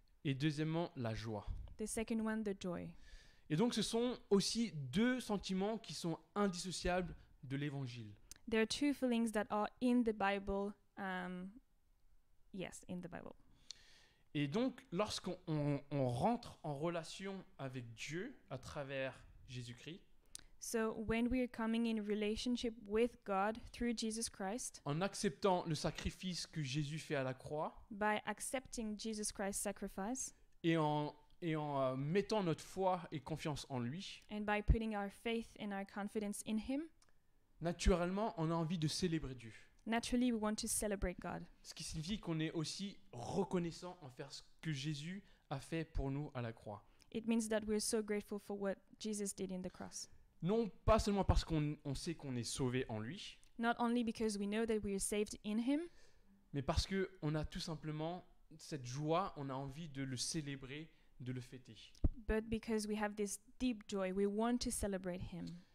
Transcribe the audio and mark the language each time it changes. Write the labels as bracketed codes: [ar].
[fr] Et deuxièmement, la joie. [en] The second one, the joy. [fr] Et donc ce sont aussi deux sentiments qui sont indissociables de l'évangile. [en] There are two feelings that are in the Bible. Yes, in the Bible. [fr] Et donc lorsqu'on rentre en relation avec Dieu à travers Jésus-Christ, [en] So when we are coming in relationship with God through Jesus Christ, [fr] en acceptant le sacrifice que Jésus fait à la croix [en] by accepting Jesus Christ's sacrifice, [fr] et en mettant notre foi et confiance en lui, [en] and by putting our faith and our confidence in Him, [fr] naturellement, on a envie de célébrer Dieu. [en] naturally we want to celebrate God. [fr] Ce qui signifie qu'on est aussi reconnaissant envers ce que Jésus a fait pour nous à la croix. [en] It means that we're so grateful for what Jesus did in the cross. [fr] Non pas seulement parce qu'on sait qu'on est sauvé en lui, [en] Not only because we know that we are saved in Him, [fr] mais parce qu'on a tout simplement cette joie, on a envie de le célébrer, de le fêter. [en] but because we have this deep joy, we want to celebrate Him.